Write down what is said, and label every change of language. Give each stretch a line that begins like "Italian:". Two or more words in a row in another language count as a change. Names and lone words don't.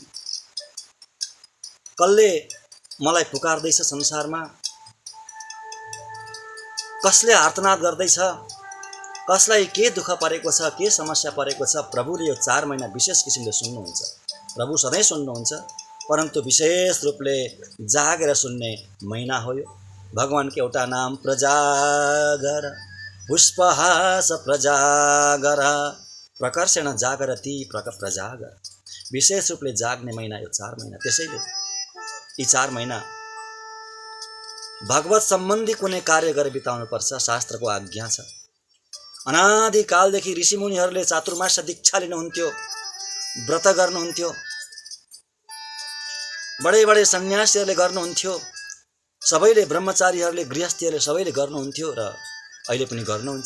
Nepali: कसले मलाई पुकार्दैछ संसारमा, कसले आर्तनाद गर्दैछ, कसलाई के दुःख परेको छ, के समस्या परेको छ, प्रभुले यो 4 महिना विशेष किसिमले सुन्नुहुन्छ। प्रभु सधैँ सुन्नुहुन्छ, परन्तु विशेष रूपले जागेर सुन्ने महिना हो यो। भगवानको एउटा नाम प्रजागर,
Sanskrit: पुष्पहास प्रजागर, प्रकर्षण जागरति प्रजागर।
Nepali: विशेष रूपले जाग्ने महिना यो 4 महिना। त्यसैले यी 4 महिना भगवत सम्बन्धी कुनै कार्य गरेर बिताउनुपर्छ, शास्त्रको आज्ञा छ। अनादिकालदेखि ऋषिमुनिहरूले चातुर्मास्य दीक्षा लिनुहुन्थ्यो, व्रत गर्नुहुन्थ्यो, बडे सन्यासीहरूले गर्नुहुन्थ्यो, सबैले ब्रह्मचारीहरूले गृहस्थीहरूले सबैले गर्नुहुन्थ्यो र अहिले पनि गर्नुहुन्छ।